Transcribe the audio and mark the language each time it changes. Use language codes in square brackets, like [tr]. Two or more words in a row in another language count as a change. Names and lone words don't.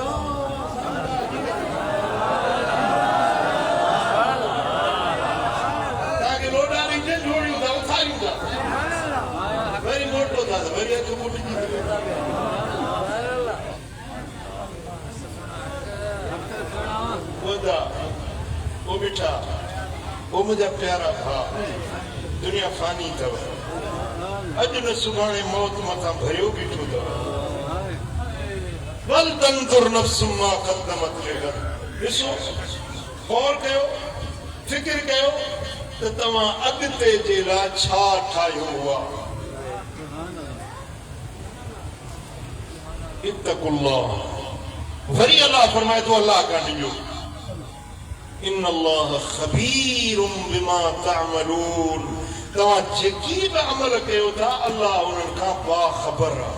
[sd] तव्हांखे लोॾारी झोड़ियूं था उथारियूं था वरी मोटो था त वरी अखि फुटिजी वो मिठा वो मुझा प्यारा भा दुनिया फानी अथव अॼु न सुभाणे मौत मथां भरियो बीठो अथव। [ar] ولتنظر نفس ما قدمت لغد [sd] ॾिसो गौर कयो फिक्र कयो त तव्हां अॻिते जे लाइ छा ठाहियो हुआ। इत्तकुल्लाह वरी अल्लाह फरमाए थो अल्लाह का डिजो [ar] إن الله خبير بما تعملون [sd] तव्हां जेकी बि अमल कयो था अल्लाह उन्हनि खां बाख़बर आहे।